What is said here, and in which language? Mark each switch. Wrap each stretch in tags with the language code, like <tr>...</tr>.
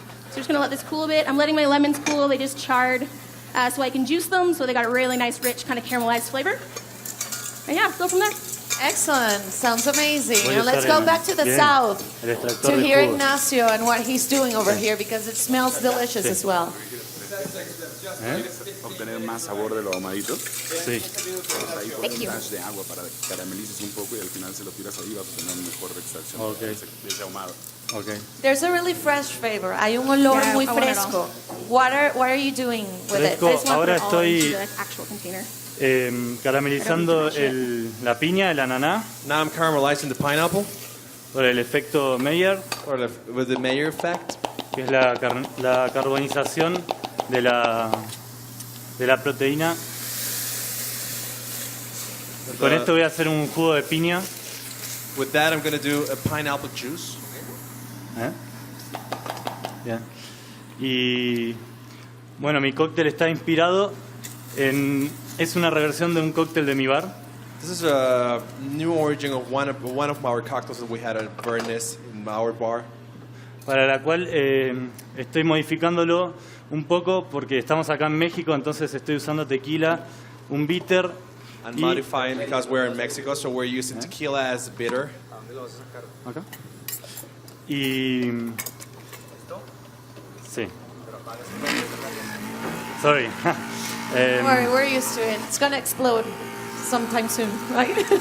<en>So just going to let this cool a bit. I'm letting my lemons cool. They just charred so I can juice them, so they got a really nice, rich, kind of caramelized flavor. And yeah, go from there. Excellent. Sounds amazing. Now let's go back to the south to hear Ignacio and what he's doing over here because it smells delicious as well.</en> <es>Obtener más sabor de lo ahumadito. Sí. Ahí con un dash de agua para que caramelices un poco y al final se lo tiras ahí vas a tener mejor extracción de ese ahumado.</es> <en>Okay. There's a really fresh flavor.</en> <es>Hay un olor muy fresco.</es> <en>What are you doing with it?</en> <es>Ahora estoy</es> <en>Actual container.</en> <es>caramelizando la piña, el ananá,</es> <en>Now I'm caramelizing the pineapple</en> <es>por el efecto Maillard,</es> <en>with the Maillard effect.</en> <es>que es la carbonización de la proteína. Con esto voy a hacer un jugo de piña.</es> <en>With that, I'm going to do a pineapple juice.</en> <es>Bien. Y bueno, mi cóctel está inspirado en... Es una reversión de un cóctel de mi bar.</es> <en>This is a new origin of one of our cocktails that we had at Venice in our bar.</en> <es>Para la cual estoy modificándolo un poco porque estamos acá en México, entonces estoy usando tequila, un bitter</es> <en>And modifying because we're in Mexico, so we're using tequila as bitter.</en> <es>acá. Y sí.</es> <en>Sorry. Don't worry, we're used to it. It's gonna explode sometime soon, right?</en>